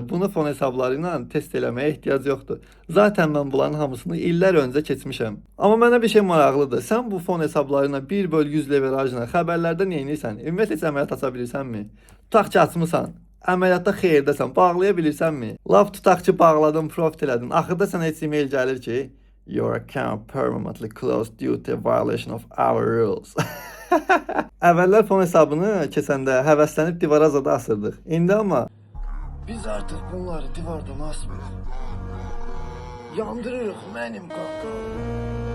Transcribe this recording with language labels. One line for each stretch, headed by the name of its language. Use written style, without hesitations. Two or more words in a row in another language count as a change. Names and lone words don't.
Azerbaijani: Bunu fon hesabları ilə test eləməyə ehtiyac yoxdur. Zaten mən bunların hamısını illər öncə keçmişəm. Amma mənə bir şey maraqlıdır. Sən bu fon hesabları ilə 1/100 leverajla xəbərlərdə nə edirsən? Ümumiyyətlə heç əməliyyat aça bilirsənmi? Tutaq ki, açmısan. Əməliyyatda xeyrdəsən, bağlaya bilirsənmi? Laf tutaq ki, bağladın, profit elədin. Axırda sənə heç e-mail gəlir ki,
English: your account permanently closed due to violation of our rules.
Azerbaijani: Əvvəllər fon hesabını keçəndə həvəslənib divara zada asırdıq. İndi amma biz artıq bunları divardan asmırıq. Yandırırıq mənim qanqam.